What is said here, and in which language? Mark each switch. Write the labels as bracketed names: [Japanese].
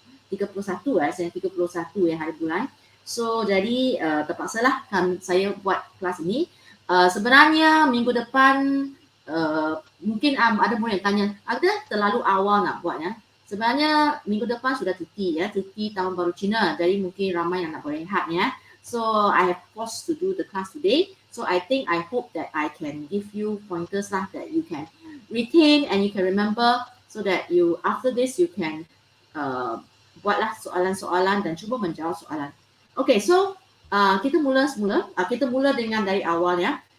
[Malay] 31 saya 31 hari bulan. So jadi terpaksalah saya buat kelas ini. Sebenarnya minggu depan mungkin ada murid yang tanya, ada terlalu awal nak buat ya? Sebenarnya minggu depan sudah cuti ya, cuti tahun baru Cina. Jadi mungkin ramai yang nak berehat ya. [English] So I have forced to do the class today. So I hope that I can give you pointers lah that you can retain and you can remember, so that you after this you can [Malay] buatlah soalan-soalan dan cuba menjawab soalan. Okay, so kita mula dengan dari awal ya.